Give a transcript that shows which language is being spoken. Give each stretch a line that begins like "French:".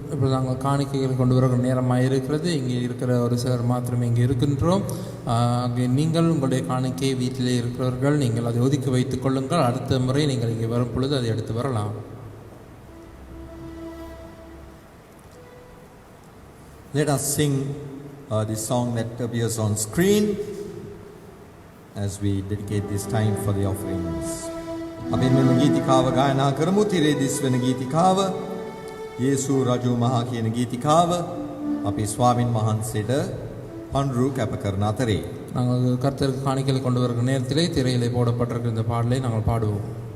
Tamil: இப்பொழுது நாங்கள் காணிக்கைகள் கொண்டு வருகிற நேரமாக இருக்கிறது. இங்கே இருக்கிற ஒரு சிலர் மாத்திரமே இங்கே இருக்கின்றோம். நீங்கள் உங்களுடைய காணிக்கை வீட்டிலே இருக்கிறவர்கள் நீங்கள் அதை ஒதுக்கி வைத்துக் கொள்ளுங்கள். அடுத்த முறை நீங்கள் இங்கே வரும் பொழுது அதை எடுத்து வரலாம்.
English: Let us sing the song that appears on screen as we dedicate this time for the offerings.
Sinhala: අපි මෙම ගීතිකාව ගායනා කරමු. තිරේ දිස් වෙන ගීතිකාව, යේසු රජු මහා කියන ගීතිකාව අපි ස්වාමින් වහන්සේට පඳුරු කැප කරන අතරේ
Tamil: நாங்கள் கர்த்தருக்கு காணிக்கைகளை கொண்டு வருகிற நேரத்திலே திரையிலே போடப்பட்டிருக்கிற இந்த பாடலை நாங்கள் பாடுவோம்.